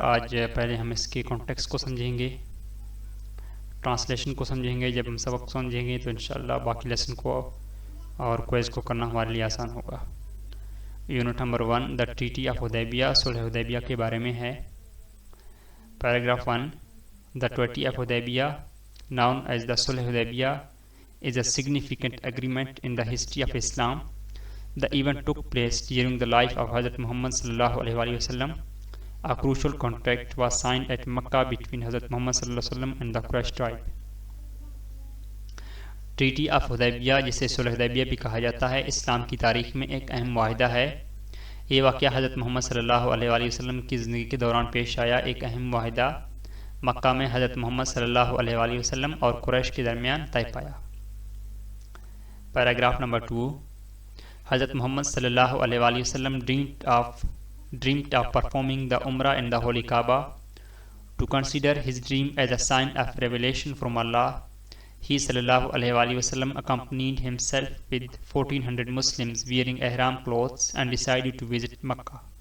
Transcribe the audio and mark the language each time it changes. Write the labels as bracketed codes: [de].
[ur] آج پہلے ہم اس کے کانٹیکسٹ کو سمجھیں گے، ٹرانسلیشن کو سمجھیں گے. جب ہم سبق سمجھیں گے تو انشاءاللہ باقی لیسن کو اور کوئز کو کرنا ہمارے لیے آسان ہوگا. Unit number 1 the treaty of حدیبیہ، صلح حدیبیہ کے بارے میں ہے. [en] Paragraph 1 the treaty of Hudaybiyah known as the Sulh Hudaybiyah is a significant agreement in the history of Islam. The event took place during the life of Hazrat Muhammad sallallahu alaihi wasallam. A crucial contract was signed at Makkah between Hazrat Muhammad sallallahu alaihi wasallam and the Quraysh tribe. [ur] Treaty of حدیبیہ، جسے صلح حدیبیہ بھی کہا جاتا ہے، اسلام کی تاریخ میں ایک اہم معاہدہ ہے. یہ واقعہ حضرت محمد صلی اللہ علیہ وسلم کی زندگی کے دوران پیش آیا. ایک اہم معاہدہ مکہ میں حضرت محمد صلی اللہ علیہ وسلم اور قریش کے درمیان طے پایا. [en] Paragraph number 2 حضرت محمد صلی اللہ علیہ وسلم dreamed of performing the Umrah in the Holy Kaaba. To consider his dream as a sign of revelation from Allah, he sallallahu alaihi wasallam accompanied himself with 1400 Muslims wearing ihram clothes and decided to visit Makkah.